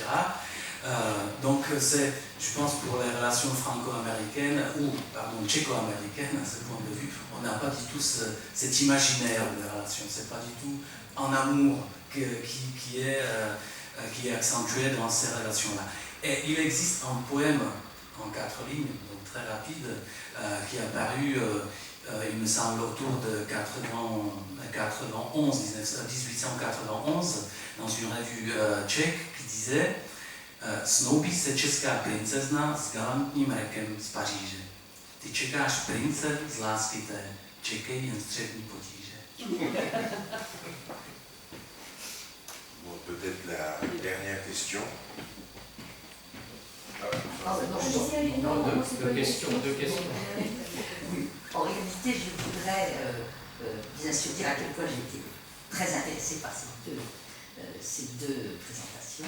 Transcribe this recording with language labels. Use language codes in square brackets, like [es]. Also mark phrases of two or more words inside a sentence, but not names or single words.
[fr] Donc c'est, je pense, pour les relations franco-américaines, ou pardon, tchéco-américaines, à ce point de vue, on n'a pas du tout cet imaginaire de la relation, c'est pas du tout un amour qui est accentué dans ces relations-là. Et il existe un poème en 4 lignes, donc très rapide, qui est apparu, il me semble, autour de 1891, dans une revue tchèque, qui disait [cs] Snoubí se česká princezna s galantním rekem z Paříže. Ty čekáš prince z lásky té, čekej jen střední potíže. [fr] Bon, peut-être la dernière question. Je disais à Léonore deux questions. Oui. En réalité, je voudrais bien sûr dire à quel point j'ai été très intéressée par ces deux présentations.